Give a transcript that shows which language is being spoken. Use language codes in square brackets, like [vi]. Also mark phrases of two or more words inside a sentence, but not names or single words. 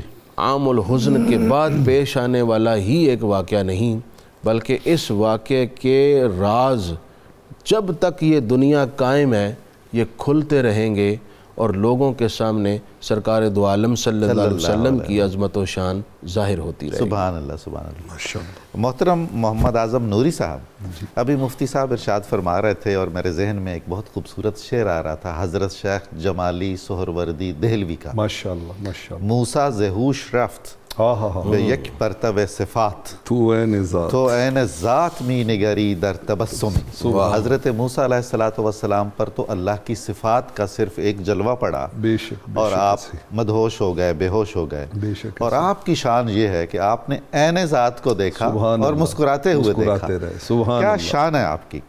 [ar] عام الحزن [ur] کے بعد پیش آنے والا ہی ایک واقعہ نہیں، بلکہ اس واقعے کے راز جب تک یہ دنیا قائم ہے یہ کھلتے رہیں گے اور لوگوں کے سامنے سرکار دو عالم [ar] صلی اللہ علیہ وسلم [ur] کی عظمت و شان ظاہر ہوتی رہے گی۔ [ar] سبحان اللہ، سبحان اللہ۔ [ur] محترم محمد اعظم نوری صاحب، ابھی مفتی صاحب ارشاد فرما رہے تھے اور میرے ذہن میں ایک بہت خوبصورت شعر آ رہا تھا حضرت شیخ جمالی سہروردی دہلوی کا، [ar] ماشاءاللہ ماشاءاللہ، [fa] موسیٰ ز ہوش رفت به یک پرتو صفات تو عین ذات می نگری در تبسمی۔ [ur] حضرت موسیٰ [ar] علیہ السلام [ur] پر تو اللہ کی صفات کا صرف ایک جلوہ پڑا اور آپ مدہوش ہو گئے، بے ہوش ہو گئے، اور آپ کی شان یہ ہے کہ آپ نے عین ذات کو دیکھا اور مسکراتے ہوئے دیکھا۔ کیا شان ہے آپ کی،